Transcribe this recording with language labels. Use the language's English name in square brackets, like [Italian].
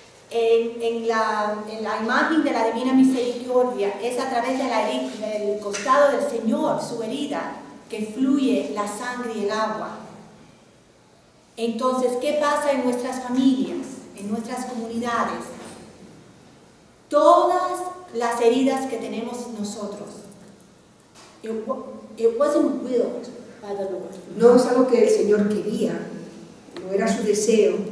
[Spanish] En la imagen de la divina misericordia es a través del costado del Señor, su herida, que fluye la sangre y el agua. Entonces, ¿qué pasa en nuestras familias, en nuestras comunidades? Todas las heridas que tenemos nosotros. [English] It wasn't willed by the Lord. [Spanish] No es algo que el Señor quería, no era su deseo,